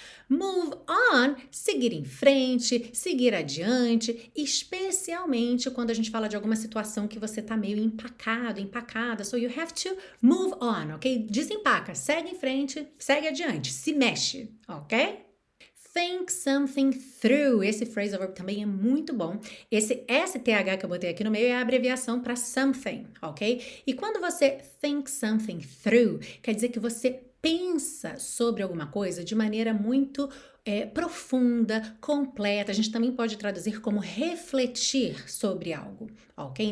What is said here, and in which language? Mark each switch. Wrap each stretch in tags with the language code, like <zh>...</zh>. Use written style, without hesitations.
<pt>Move on, seguir em frente, seguir adiante, especialmente quando a gente fala de alguma situação que você tá meio empacado, empacada.</pt> <en>So you have to move on,</en> <pt>ok? Desempaca, segue em frente, segue adiante, se mexe, ok?</pt> <en>Think something through.</en> <pt>Esse phrasal verb também é muito bom. Esse STH que eu botei aqui no meio é a abreviação para something, ok? E quando você</pt> <en>think something through,</en> <pt>quer dizer que você pensa sobre alguma coisa de maneira muito profunda, completa. A gente também pode traduzir como refletir sobre algo, ok?</pt>